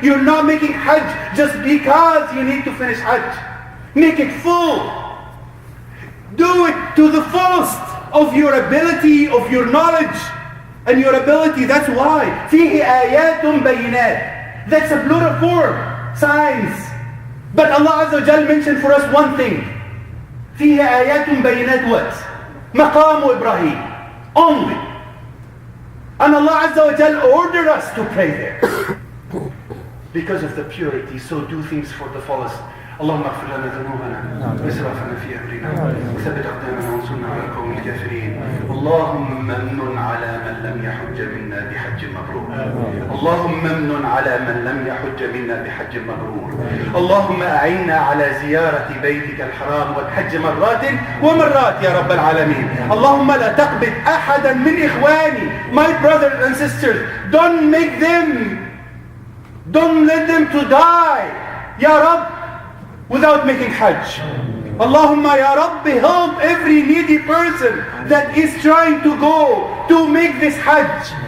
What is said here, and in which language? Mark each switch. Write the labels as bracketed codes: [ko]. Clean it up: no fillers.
[en] You're not making Hajj just because you need to finish Hajj. Make it full. Do it to the fullest of your ability, of your knowledge and your ability. That's why. [ar] فيه آيات بينات. [en] That's a plural form, signs. But Allah Azza wa Jal mentioned for us one thing. [ar] فيه آيات بينات [en] what? [ar] مقام إبراهيم. [en] Only. And Allah Azza wa Jal ordered us to pray there. Because of the purity. So do things for the fullest. [ar] اللهم اغفر لنا ذنوبنا واسرافنا في امرنا وثبت اقدامنا وانصرنا على القوم الكافرين. اللهم امن على من لم يحج منا بحج مبرور. اللهم امن على من لم يحج منا بحج مبرور. اللهم اعنا على زيارة بيتك الحرام والحج مرات ومرات يا رب العالمين. اللهم لا تقبض احدا من اخواني, [en] my brothers and sisters, don't let them to die [ar] يا رب [en] without making Hajj. Allahumma ya Rabbi, help every needy person that is trying to go to make this Hajj.